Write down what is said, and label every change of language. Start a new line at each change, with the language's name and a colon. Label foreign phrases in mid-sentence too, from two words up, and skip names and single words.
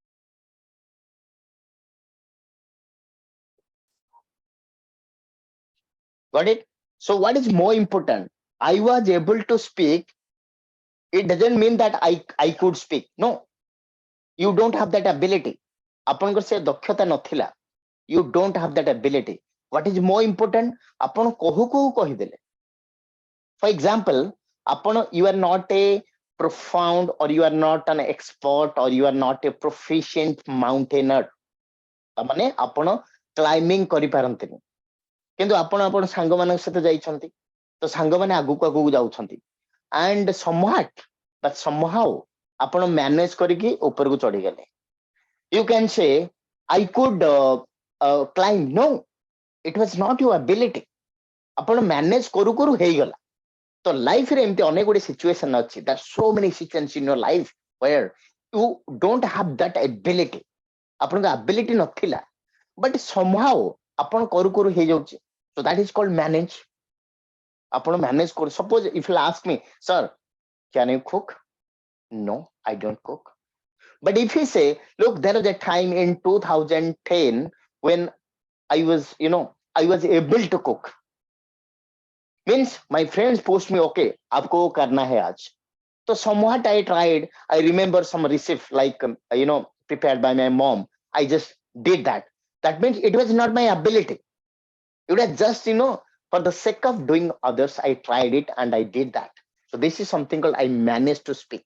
English: Got it? So what is more important? I was able to speak. It doesn't mean that I could speak. No, you don't have that ability.
Odia: ଆପଣଙ୍କର ସେ ଦକ୍ଷତା ନଥିଲା.
English: You don't have that ability. What is more important?
Odia: ଆପଣ କହୁ କହୁ କହିଦେଲେ.
English: For example, you are not a profound, or you are not an expert, or you are not a proficient mountaineer.
Odia: ମାନେ ଆପଣ କ୍ଲାଇମ୍ବିଂ କରିପାରନ୍ତିନି, କିନ୍ତୁ ଆପଣ ସାଙ୍ଗମାନଙ୍କ ସହିତ ଯାଇଛନ୍ତି, ତ ସାଙ୍ଗମାନେ ଆଗକୁ ଆଗକୁ ଯାଉଛନ୍ତି,
English: and somehow
Odia: ଆପଣ ମ୍ୟାନେଜ କରିକି ଉପରକୁ ଚଢିଗଲେ.
English: You can say I could climb. No, it was not your ability.
Odia: ଆପଣ ମ୍ୟାନେଜ କରୁ କରୁ ହେଇଗଲା. ତ ଲାଇଫରେ ଏମିତି ଅନେକ ଗୁଡ଼ିଏ ସିଚୁଏସନ ଅଛି.
English: There are so many situations in your life where you don't have that ability.
Odia: ଆପଣଙ୍କ ability ନଥିଲା,
English: but somehow
Odia: ଆପଣ କରୁ କରୁ ହେଇଯାଉଛି.
English: So that is called manage.
Odia: ଆପଣ ମ୍ୟାନେଜ କରୁ.
English: Suppose if you ask me, sir, can you cook? No, I don't cook. But if you say, look, there was a time in 2010 when I was able to cook. Means my friends pushed me,
Hindi: okay, आपको करना है आज.
English: So somewhat I tried. I remember some recipe like, prepared by my mom. I just did that. That means it was not my ability. It was just, for the sake of doing others, I tried it and I did that. So this is something called I managed to speak.